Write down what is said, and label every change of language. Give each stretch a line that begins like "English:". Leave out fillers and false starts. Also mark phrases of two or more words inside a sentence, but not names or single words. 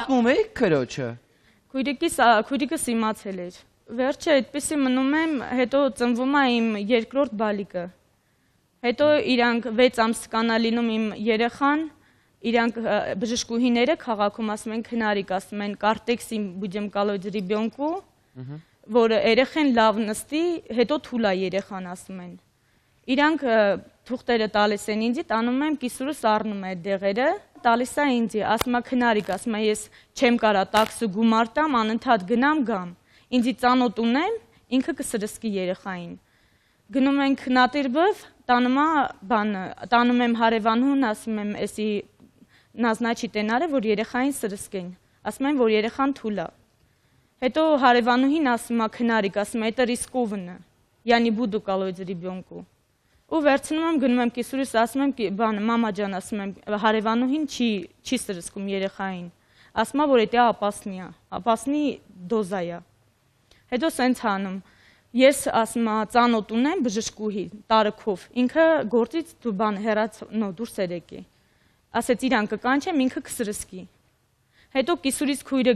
Armenian: Պատմում եք քրոջը։ Քույրիկս իմացել էր։ Վերջը այդպեսի մնում եմ, հետո ծնվում է իմ երկրորդ բալիկը։ Հետո իրանք 6 ամսկանա լինում իմ երեխան, իրանք բժշկուհիները քաղաքում ասում են քնարիկ, ասում են կարտեքսի
Russian: будем колоть ребенку,
Armenian: որ երեխան լավ նստի, հետո թուլա երեխան ասում են։ Իրանք թուղթերը տալիս են ինձ, տանում եմ կիսուրս առնում է այդ դեղերը, տալիս է ինձ, ասում է քնարիկ, ասում է ես չեմ կարա տաքսը գումար տամ, անընդհատ գնամ գամ։ Ինձի ծանոթ ունեմ, ինքը կսրսկի երեխային։ Գնում ենք Նատիրբով, տանում եմ հարևանուն, ասում եմ, էսի նազնաչի տենարը, որ երեխային սրսկեն։ Ասում եմ, որ երեխան թուլա։ Հետո հարևանուհին ասում է քնարիկ, ասում է,
Russian: это рискованно, я не буду колоть ребенку։
Armenian: Ու վերցնում եմ, գնում եմ կիսուրիս, ասում եմ, մամա ջան, ասում եմ, հարևանուհին չի սրսկում երեխային։ Ասում է, որ դա ապասնի դոզա է։ Հետո սենց հանում։ Ես ասում եմ, ծանոթ ունեմ բժշկուհի տարիքով, ինքը գործից դուրս երեկի։ Ասեց իրան կկանչեմ, ինքը կսրսկի։ Հետո կիսուրից քույրը